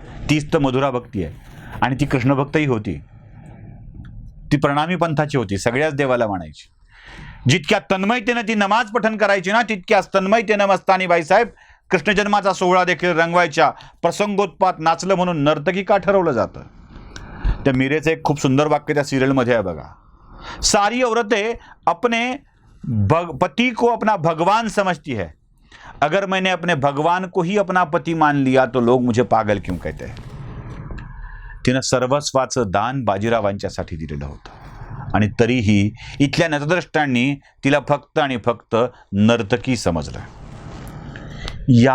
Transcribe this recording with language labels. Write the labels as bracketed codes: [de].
[mr] तीच तर मधुरा भक्ती आहे. आणि ती कृष्णभक्तही होती. ती प्रणामी पंथाची होती. सगळ्याच देवाला मानायची. जितक्या तन्मयतेनं ती नमाज पठण करायची ना तितक्याच तन्मयतेनं मस्तानी बाईसाहेब कृष्ण जन्माचा सोहळा देखील रंगवायच्या. प्रसंगोत्पात नाचलं म्हणून नर्तकी का ठरवलं जातं? त्या मीरेचं एक खूप सुंदर वाक्य त्या सिरियलमध्ये आहे बघा. [hi] सारी औरतें अपने पति को अपना भगवान समझती है। अगर मैंने अपने भगवान को ही अपना पती मान लिया तो लोग मुझे पागल क्यों कहते हैं? [mr] तिनं सर्वस्वाचं दान बाजीरावांच्यासाठी दिलेलं होतं आणि तरीही इथल्या नतद्रष्टांनी तिला फक्त आणि फक्त नर्तकी समजलं।